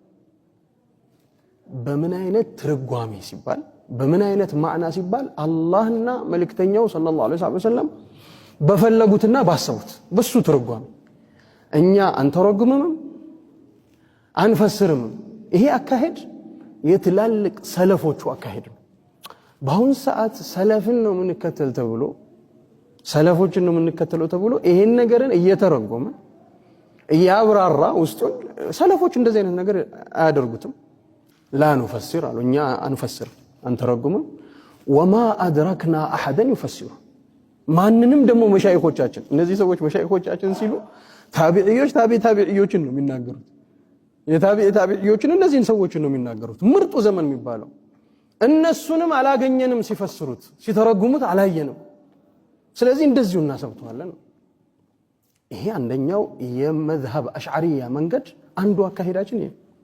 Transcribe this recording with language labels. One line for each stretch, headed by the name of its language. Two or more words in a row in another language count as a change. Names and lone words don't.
Amharic: በምን አይነት ትርጓሜ ሲባል በምን አይነት ማዕና ሲባል አላህና መልእክተኛው
Arabic: صلى الله عليه وسلم
Amharic: በፈለጉትና ባሰቡት በሱ ትርጓሜ እኛ አንተረጉምም አንፈስርም ይሄ አካሄድ የትላልቅ ሰለፎቹ አካሄድ ነው በአሁን ሰዓት ሰለፍን ነው የምንከተል ተብሎ ሰለፎችን ነው የምንከተለው ተብሎ ይሄን ነገርን እየተረጎመ እያብራራ ውስጡን ሰለፎች እንደዚህ አይነት ነገር አያደርጉትም
Arabic: لا نفسر
Amharic: አሉ እኛ አንፈስር አንተረጉምም
Arabic: وما ادركنا احدا يفسر
Amharic: ማንንም ደግሞ መሻይኾቻችን እነዚህ ሰዎች መሻይኾቻችን ሲሉ ታቢዒዎች ታቢዒዎችን ነው የሚናገሩት የታቢዒዎችን እነዚህን ሰዎች ነው የሚናገሩት ምርጡ ዘመን የሚባለው እነሱንም አላገኘንም ሲፈስሩት ሲተረጉሙት አላየንም ስለዚህ እንደዚሁ እናሰብተዋለን ይሄ አንደኛው የመዝሀብ አሽዓሪያ መንገድ አንዱ አካሄዳችን ይሄ